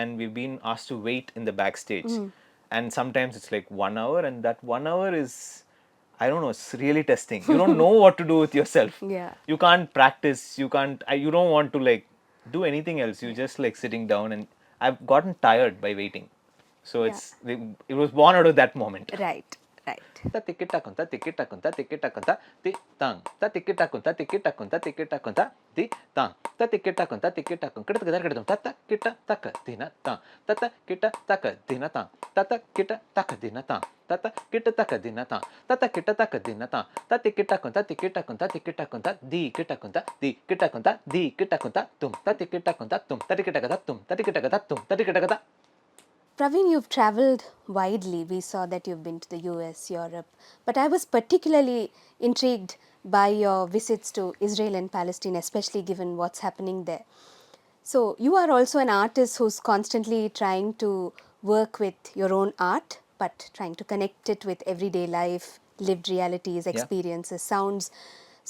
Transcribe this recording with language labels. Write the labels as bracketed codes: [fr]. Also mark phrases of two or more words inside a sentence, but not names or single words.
[en] and we've been asked to wait in the backstage. And sometimes it's like 1 hour, and that 1 hour is, I don't know, it's really testing. You don't know what to do with yourself. Yeah. You can't practice. You don't want to like do anything else. You just like sitting down, and I've gotten tired by waiting. So it was born out of that moment. Right. Ta tikita kunta tikita kunta tikita kunta ti tang ta tikita kunta tikita kunta tikita kunta ti tang ta tikita kunta tikita kunta tikita kunta ta kita taka dina tang ta kita taka dina tang ta kita taka dina tang ta kita taka dina tang ta kita taka dina tang ta tikita kunta tikita kunta tikita kunta di kita kunta di kita kunta di kita kunta tum ta tikita kunta tum ta tikita kunta tum ta tikita kunta tum ta tikita kunta. Praveen, you've traveled widely. We saw that you've been to the US, Europe. But I was particularly intrigued by your visits to Israel and Palestine, especially given what's happening there. So, you are also an artist who's constantly trying to work with your own art, but trying to connect it with everyday life, lived realities, experiences, sounds.